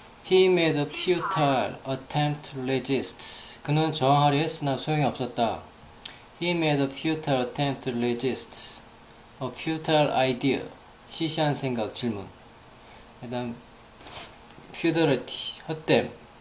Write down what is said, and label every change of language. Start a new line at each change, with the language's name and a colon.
English: He made a futile attempt to resist.
Korean: 그는 저항하려 했으나 소용이 없었다.
English: He made a futile attempt to resist. A futile idea.
Korean: 시시한 생각, 질문. 그 다음 futility, 헛됨.